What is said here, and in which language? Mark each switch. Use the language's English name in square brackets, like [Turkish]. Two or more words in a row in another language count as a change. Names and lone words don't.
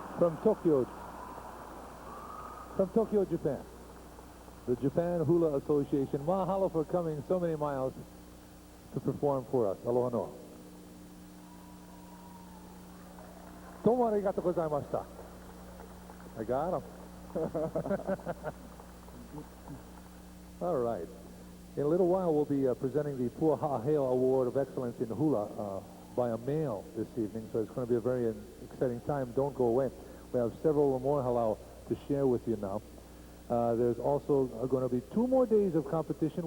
[English] from Tokyo, Japan. The Japan Hula Association. Mahalo for coming so many miles to perform for us. [Hawaiian] Aloha noa. [Japanese] どうも ありがとう ございました. [English] I got him. All right. In a little while, we'll be presenting the Puahaheo Award of Excellence in Hula by a mail this evening, so it's going to be a very exciting time. Don't go away. We have several more halau to share with you now. There's also going to be 2 more days of competition.